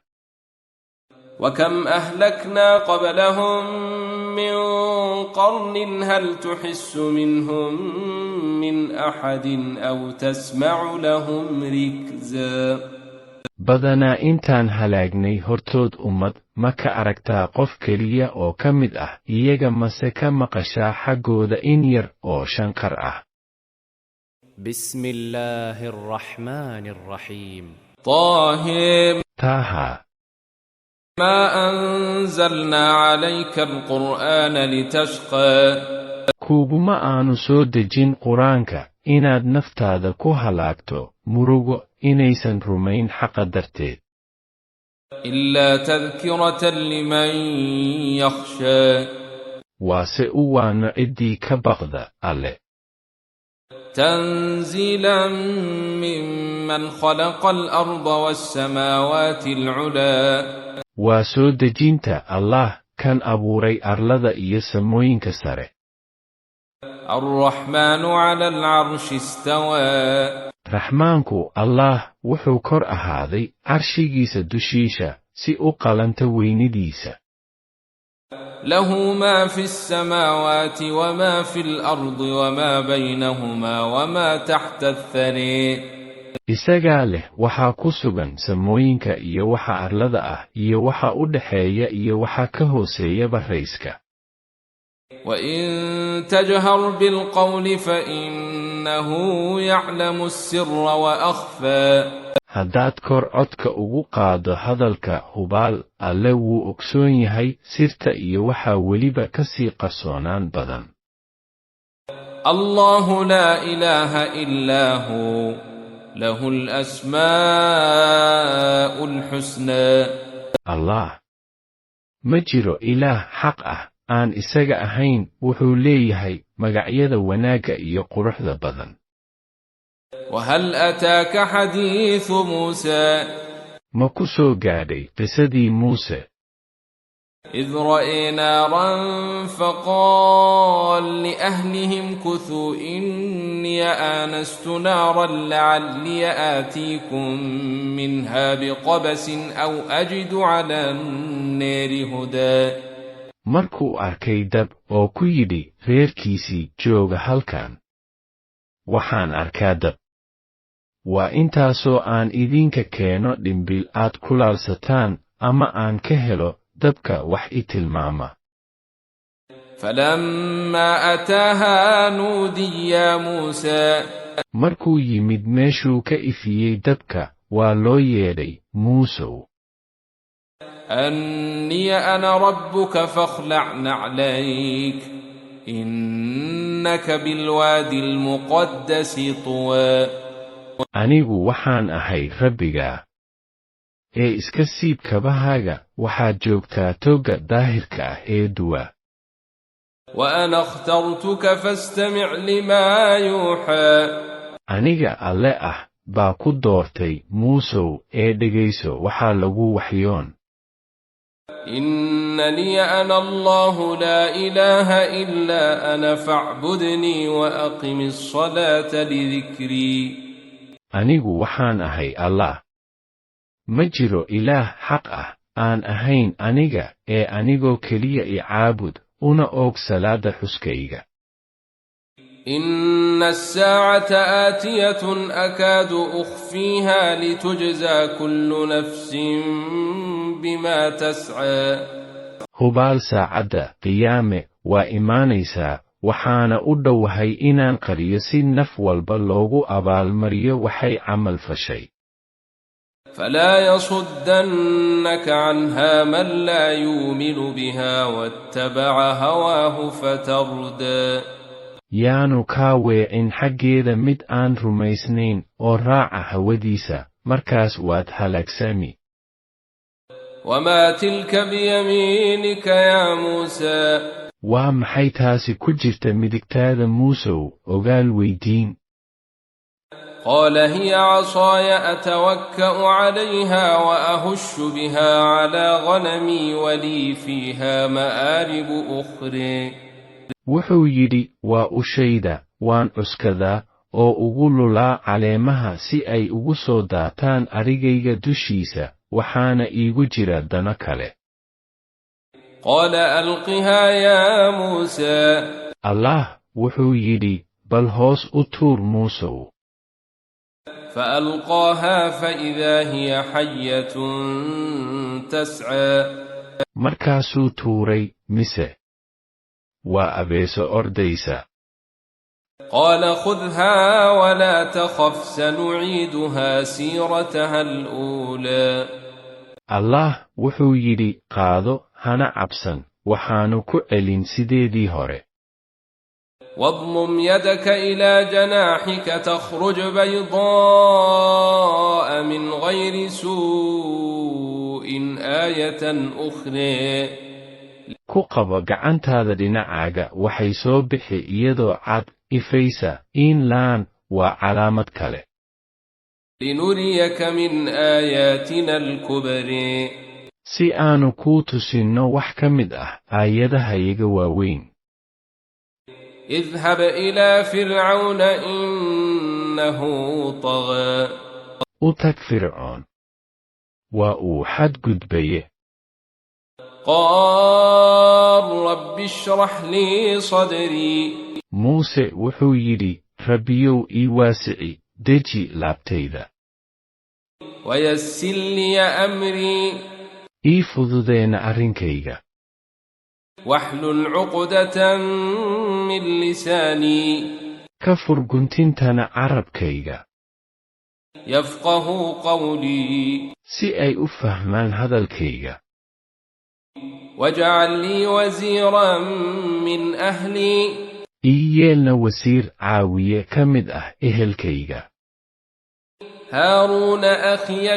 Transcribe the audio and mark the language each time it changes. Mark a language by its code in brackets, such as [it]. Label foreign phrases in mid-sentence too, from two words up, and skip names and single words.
[ar] وكم أهلكنا قبلهم من قرن هل تحس منهم من أحد أو تسمع لهم ركزا [so] badanaa intaan halaagnay hortood ummad ma ka aragtaa qof keliya oo ka mid ah iyaga mase ka maqashaa xaggooda in yar oo shanqar ah [ar] بسم الله الرحمن الرحيم طه [so] taaha [ar] ما أنزلنا عليك القرآن لتشقى [so] kuuguma aanu soo dejin qur-aanka inaad naftaada ku halaagto murugo inaysan rumayn xaqa darteed [ar] إلا تذكرة لمن يخشى [so] waase u waano ciddii ka baqda alle [ar] تنزيلا ممن خلق الأرض والسماوات العلا [so] waa soo dejinta allah kan abuuray arlada iyo samooyinka sare [ar] الرحمن على العرش استوى [so] raxmaanku allah wuxuu kor ahaaday carshigiisa dushiisha si u qalanta weynidiisa [ar] له ما في السماوات وما في الأرض وما بينهما وما تحت الثري [so] isagaa leh waxaa ku sugan samooyinka iyo waxa arlada ah iyo waxa u dhaxeeya iyo waxa ka hooseeya barayska [ar] وإن تجهر بالقول فإنه يعلم السر وأخفى [so] haddaad kor codka ugu qaado hadalka hubaal alle wuu ogsoon yahay sirta iyo waxaa weliba ka sii qarsoonaan badan [ar] الله لا إله إلا هو له الأسماء الحسنى [so] allah ma jiro ilaah xaq ah aan isaga ahayn wuxuu leeyahay magacyada wanaagga iyo quruxda badan [ar] وهل أتاك حديث موسى [so] ma ku soo gaadhay qisadii muuse [ar] إذ رأى نارا فقال لأهلهم كثوا إني آنست نارا لعلي آتيكم منها بقبس أو أجد على النار هدى [so] markuu arkay dab oo ku yidhi reerkiisii jooga halkan waxaan arkaa dab waa intaasoo aan idinka keeno dhimbil aad kulaalsataan ama aan ka helo dabka wax i tilmaama [ar] فلما أتاها نودي يا موسى [so] markuu yimid meeshuu ka ifiyey dabka waa loo yeedhay muusow [ar] أني أنا ربك فاخلع نعليك إنك بالوادي المقدس طوى [so] anigu waxaan ahay rabbigaa ee iska siib kabahaaga waxaad joogtaa togga daahirka ah ee duwa [ar] وأنا اخترتك فاستمع لما يوحى [so] aniga alle ah baa ku doortay muusow ee dhegayso waxaa lagu waxyoon [ar] إنني أنا الله لا إله إلا أنا فاعبدني وأقم الصلاة لذكري [so] anigu waxaan ahay allah ma jiro ilaah xaq ah aan ahayn aniga ee anigoo keliya i caabud una og salaada xuskayga [ar] إن الساعة آتية أكاد أخفيها لتجزى كل نفس بما تسعى [so] hubaal saacadda qiyaame waa imaanaysaa waxaana u dhowahay inaan qariyo si naf walba loogu abaalmariyo waxay camal fashay [ar] فلا يصدنك عنها من لا يؤمن بها واتبع هواه فتردى [so] yaanu kaa weecin xaggeeda mid aan rumaysnayn oo raaca hawadiisa markaas waad halaagsami [ar] وما تلك بيمينك يا موسى [so] waa maxay taasi ku jirta midigtaada muusow ogaal weydiin [ar] قال هي عصاي أتوكأ عليها وأهش بها على غنمي ولي فيها مآرب أخرى [so] wuxuu yidhi waa ushayda waan cuskadaa oo ugu lulaa caleemaha si ay ugu soo daataan arigayga dushiisa waxaana iigu jira dano kale [ar] قال ألقها يا موسى [so] allah wuxuu yidhi bal hoos u tuur muusow [ar] فألقاها فإذا هي حية تسعى [so] markaasuu tuuray mise waa abeeso ordaysa [ar] قال خذها ولا تخف سنعيدها سيرتها الأولى [so] allah wuxuu yidhi qaado hana cabsan waxaanu ku celin sideedii hore [ar] واضمم يدك إلى جناحك تخرج بيضاء من غير سوء آية أخرى [so] ku qabo gacantaada dhinacaaga waxay soo bixi iyadoo cad ifaysa in laan waa calaamad kale [ar] لنريك من آياتنا الكبر [so] si aanu kuu tusinno wax ka mid ah aayadahayaga waaweyn [ar] اذهب إلى فرعون إنه طغى [so] u tag fircoon waa uu xadgudbaye [ar] قال رب اشرح لي صدري [so] muuse wuxuu yidhi rabbiyow ii waasici deji laabtayda [ar] ويسر لي أمري [so] ii fududeena arrinkayga [ar] واحلل عقدة من لساني [so] ka fur guntintana carabkayga [ar] يفقه قولي [so] si ay u fahmaan hadalkayga [ar] واجعل لي وزيرا من أهلي [so] ii yeelna wasiir caawiye ka mid ah ehelkayga [ar] هارون أخي